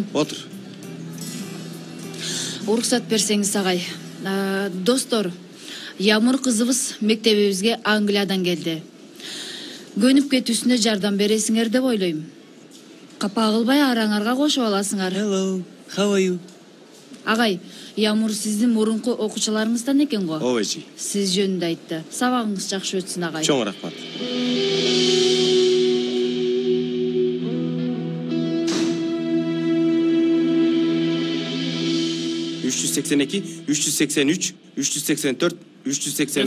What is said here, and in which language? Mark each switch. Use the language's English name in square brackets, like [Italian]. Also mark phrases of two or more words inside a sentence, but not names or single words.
[Kyrgyz] Отур. Уруксат берсеңиз, агай. Достор, Ямур кызыбыз мектебибизге Англиядан келди. Көнүп кетүүсүнө жардам бересиңер деп ойлойм. Капа кылбай араңарга кошуп аласыңар. [English] Hello, how are you? [Kyrgyz] Агай, Ямур сиздин мурунку окуучуларыңыздан экен го. Ооба-жи. Сиз жөнүндө айтты. Сабагыңыз жакшы өтсүн, агай. Чоң рахмат. 382, 383, 384, 385.